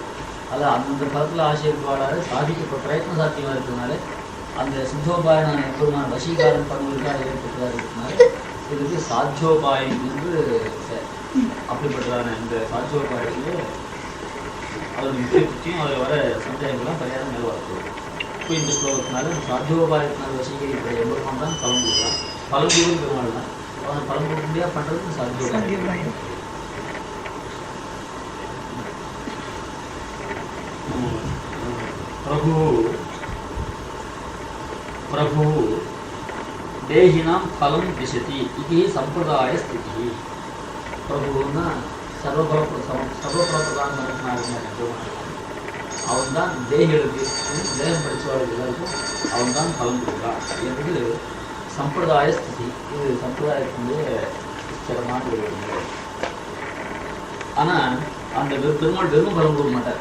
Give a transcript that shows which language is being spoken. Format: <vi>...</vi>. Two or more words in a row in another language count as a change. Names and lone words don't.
<ta>அது அந்த காலத்தில் ஆசிரியப்பாளர் சாதிக்க பிரயத்ன சாத்தியமாக இருக்கிறதுனால அந்த சித்தோபாயனான எப்பொழுதுமான வசீகாரம் பண்ணுவதற்காக ஏற்பட்டதாக இருக்கிறதுனால இதுக்கு சாத்தியோபாயம் என்று அப்படிப்பட்டதான இந்த சாத்தியோபாயத்திலே அதோட முக்கியத்தையும் அதில் வர சந்தேகங்கள்லாம் பரிகாரம் மேலே வரக்கூடும். இப்போ இந்த ஸ்லோகத்தினால சாத்தியோபாயத்தினால் வசீகரிப்படைய எம்பெருமான் தான் பலம் கொடுக்கலாம். பலம் கொடுக்கும் பெருமாள் தான். அவனை பலம் கொடுக்க முடியாது பண்ணுறது சாத்தியோபாயம்.</ta> <sa>प्रभु देहिनां फलं दिशति इति संप्रदाय स्थिति. प्रभुना सर्वप्रदान</sa> <ta>அவன் தான் தேகிகளுக்கு தேகம் படித்தவர்கள் எல்லாருக்கும் அவன் தான் பலம் கொடுக்கிறான் என்பது சம்பிரதாய ஸ்திதி. இது சம்பிரதாயத்தினுடைய ஸ்திரமான ஒரு. ஆனால் அந்த பெருமாள் வெறும் பலம் கொடுக்க மாட்டார்.</ta>